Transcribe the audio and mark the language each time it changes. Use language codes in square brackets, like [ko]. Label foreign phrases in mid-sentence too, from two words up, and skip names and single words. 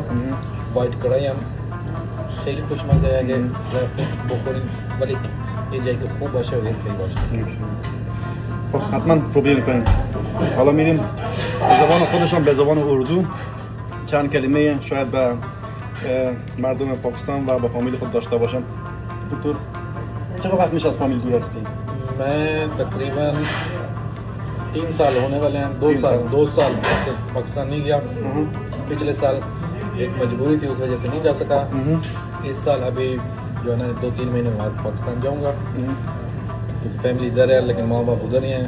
[fa] وایت کڑاهی هم خیلی خوشمزه اگه رفتیم بخورین ولی یه جایی که خوب باشه و خیلی باشه. خب حتما پروبیر کنیم. حالا میریم به زبان خودشان به زبان اردو چند کلمه شاید به مردم پاکستان و با فامیل خود داشته باشم. دکتر چقدر وقت میشه از فامیل دور هستی؟ [ur] میں تقریباً 3 سال ہونے والے ہیں. 2 سال پاکستان نہیں گیا. پچھلے سال ایک مجبوری تھی اس وجہ سے نہیں جا سکا. اس سال ابھی جو ہے نا 2-3 مہینے بعد پاکستان جاؤں گا. فیملی ادھر ہے لیکن ماں باپ ادھر ہی ہیں.